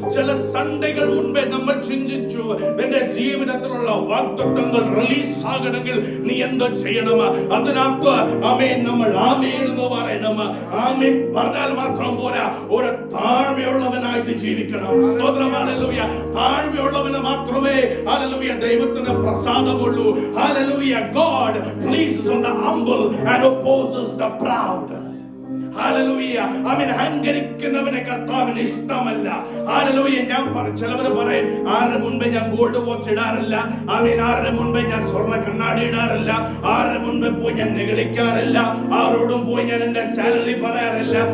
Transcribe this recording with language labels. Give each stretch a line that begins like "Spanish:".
Malayalam: ചില സൺഡേകൾ മുൻപേ നമ്മൾ ചിന്തിച്ചു, നിന്റെ ജീവിതത്തിലുള്ള വാഗ്ദത്തങ്ങൾ റിലീസ് ആകണമെങ്കിൽ നീ എന്തോ ചെയ്യണം? അതിനകത്ത് ആമേൻ നമ്മൾ ആമേൻ എന്ന് പറയണം. ആമേൻ പറഞ്ഞാൽ മാത്രം പോരാ, ഒരു താഴ്മയുള്ളവനായിട്ട് ജീവിക്കണം. സ്തോത്രം. ഹല്ലേലൂയ. താഴ്മയുള്ളവന് മാത്രമേ ഹല്ലേലൂയ ദൈവത്തിന് പ്രസാദമുള്ളൂ. Hallelujah.
English: God pleases on the humble and opposes the proud.
Malayalam: Hallelujah. ആമേൻ. അഹങ്കരിക്കുന്നവനെ കർത്താവിന് ഇഷ്ടമല്ല. ഹല്ലേലൂയ. ഞാൻ ചിലവർ പറയും, ആരുടെ മുൻപേ ഞാൻ ഗോൾഡ് വാച്ച് ഇടാറില്ല, ആമേൻ, ആരുടെ മുൻപേ ഞാൻ സ്വർണ്ണ കണ്ണാടി ഇടാറില്ല, ആരുടെ മുൻപേ പോയി ഞാൻ നിഗളിക്കാറില്ല, ആരോടും പോയി ഞാൻ എന്റെ സാലറി പറയാറില്ല.